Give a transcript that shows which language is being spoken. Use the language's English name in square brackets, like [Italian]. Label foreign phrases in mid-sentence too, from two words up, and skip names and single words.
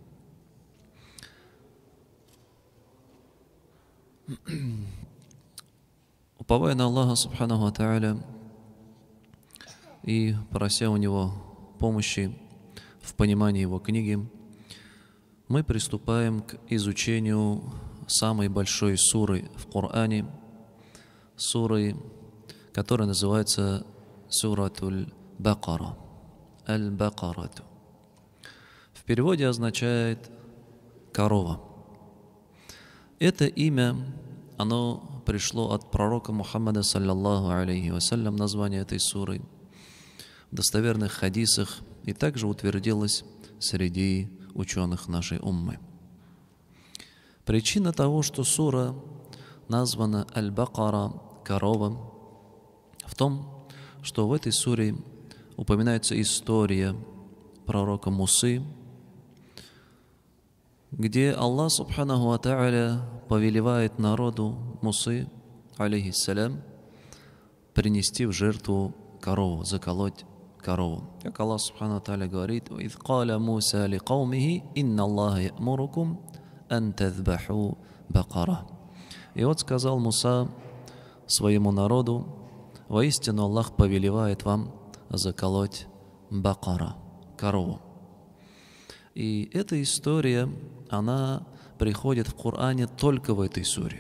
[Russian] Уповая на Аллаха [Arabic] سبحانه وتعالى [Russian] и прося у Него помощи в понимании Его книги, мы приступаем к изучению самой большой суры в Коране, суры, которая называется Суратуль Бакара, Аль-Бакарату. В переводе означает «корова». Это имя, оно пришло от пророка Мухаммада, [Arabic] صلى الله عليه وسلم, [Russian] название этой суры, в достоверных хадисах, и также утвердилось среди ученых нашей уммы. Причина того, что сура названа Аль-Бакара, корова, в том, что в этой суре упоминается история пророка Мусы, где Аллах [Arabic] سبحانه وتعالى [Russian] повелевает народу Мусы, алейхиссалям, принести в жертву корову, заколоть корову. Как Аллах [Arabic] سبحانه وتعالى говорит: «إذ قال موسى لقومه إن الله يأمركم أن تذبحوا بقرة». [Russian] И вот сказал Муса своему народу: воистину Аллах повелевает вам заколоть бакара, корову. И эта история, она приходит в Коране только в этой суре.